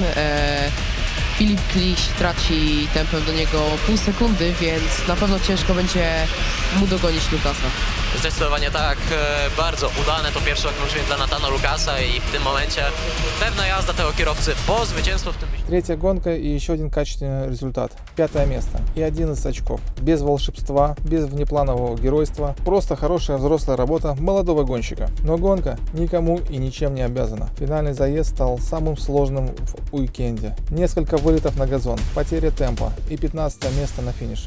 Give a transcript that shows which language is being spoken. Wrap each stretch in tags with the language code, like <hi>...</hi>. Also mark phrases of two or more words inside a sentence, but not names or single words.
<pl>Filip Kliś traci tempem do niego pół sekundy, więc na pewno ciężko będzie mu dogonić Lucasa. Zdecydowanie tak, bardzo udane to pierwsze okrążenie dla Nathana Lucasa i w tym momencie pewna jazda tego kierowcy po zwycięstwo w tym wyścigu.</pl> <ru>Третья гонка и еще один качественный результат. 5 место и 11 очков. Без волшебства, без внепланового геройства. Просто хорошая взрослая работа молодого гонщика. Но гонка никому и ничем не обязана. Финальный заезд стал самым сложным в уикенде. Несколько вылетов на газон, потеря темпа и 15 место на финише.</ru>